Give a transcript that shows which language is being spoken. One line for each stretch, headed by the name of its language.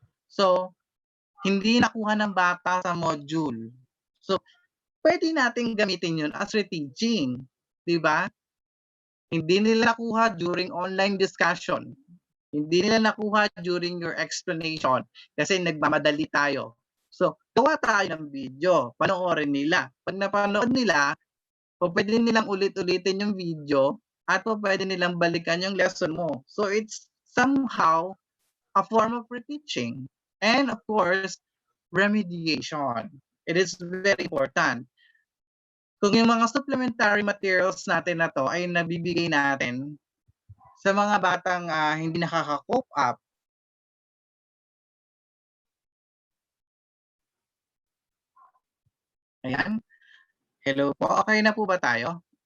Filipino: So, hindi nakuha ng bata sa module. So, pwede natin gamitin yun as reteaching. Diba? Hindi nila nakuha
English: during online discussion.
Filipino: Hindi nila nakuha
English: during your explanation
Filipino: kasi nagmamadali tayo. So, gawa tayo ng video, panoorin nila. Pag napanood nila, pwede nilang ulit-ulitin yung video at pwede nilang balikan yung lesson mo.
English: So, it's somehow a form of reteaching. And of course, remediation. It is very important.
Filipino: Kung yung mga supplementary materials natin na to ay nabibigay natin sa mga batang hindi nakaka-cope up, ayan, hello po, okay na po ba tayo?